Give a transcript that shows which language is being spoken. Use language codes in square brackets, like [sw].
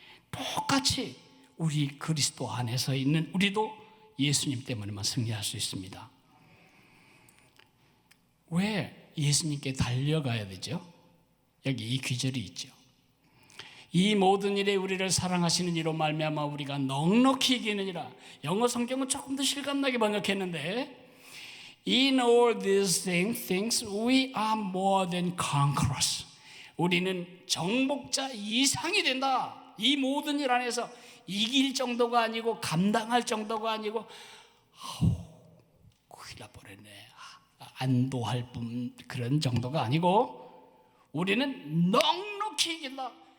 [ko] 똑같이 우리 그리스도 안에서 있는 우리도 예수님 때문에만 승리할 수 있습니다. 왜 예수님께 달려가야 되죠? 여기 이 귀절이 있죠. 이 모든 일에 우리를 사랑하시는 이로 말미암아 우리가 넉넉히 이기느니라. 영어 성경은 조금 더 실감나게 번역했는데, [en] In all these things we are more than conquerors. [ko] 우리는 정복자 이상이 된다. 이 모든 일 안에서 이길 정도가 아니고 감당할 정도가 아니고 큰일 날 뻔했네, 안도할 뿐 그런 정도가 아니고 우리는 넉넉히 이긴다.